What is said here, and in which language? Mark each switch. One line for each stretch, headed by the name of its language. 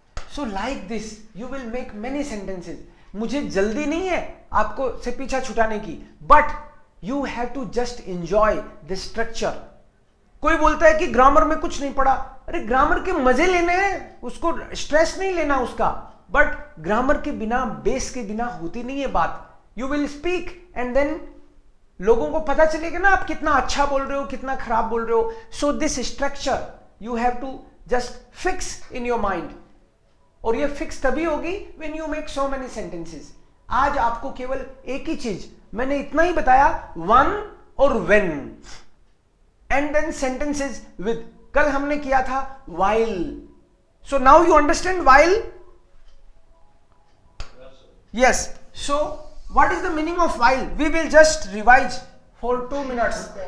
English: So like this you will make many sentences.
Hindi: मुझे जल्दी नहीं है आपको से पीछा छुटाने की,
English: But you have to just enjoy the structure.
Hindi: कोई बोलता है कि ग्रामर में कुछ नहीं पढ़ा. अरे ग्रामर के मजे लेने हैं, उसको स्ट्रेस नहीं लेना उसका. बट ग्रामर के बिना, बेस के बिना होती नहीं है बात.
English: you will speak and then
Hindi: लोगों को पता चलेगा ना आप कितना अच्छा बोल रहे हो, कितना खराब बोल रहे हो.
English: So this structure you have to just fix in your mind.
Hindi: और ये फिक्स तभी होगी
English: When you make so many sentences.
Hindi: आज आपको केवल एक ही चीज मैंने इतना ही बताया, वन और when,
English: And then sentences with.
Hindi: कल हमने किया था
English: While. So now you understand while. Yes. So what is the meaning of while? We will just revise for 2 minutes.